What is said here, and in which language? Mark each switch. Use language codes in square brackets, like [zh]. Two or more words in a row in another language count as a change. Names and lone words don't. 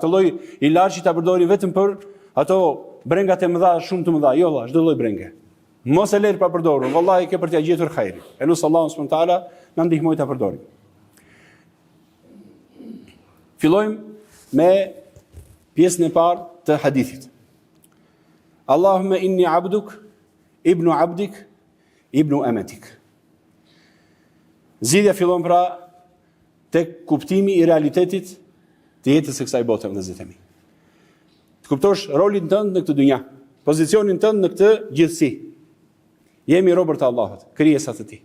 [sq] Këtë lloj ilaçi ta përdorim vetëm për ato brengat e mëdha, shumë të mëdha. Jo, çdo lloj brenge. Mos e lër pa përdorur. Vallahi ke për t'ia gjetur hajrin. Elus Allahu [ar] سبحانه وتعالى [sq] na ndihmoj ta përdorim. Fillojmë me pjesën e parë të hadithit. [ar] اللهم إني عبدك, ابن عبدك ابن أمتك. [sq] Zgjidhja fillon pra tek kuptimi i realitetit të jetës së kësaj bote, vëllezër e mi. Të kuptosh rolin tënd në këtë dynja, pozicionin tënd në këtë gjithësi. Jemi robër të Allahut, krijesa të Tij.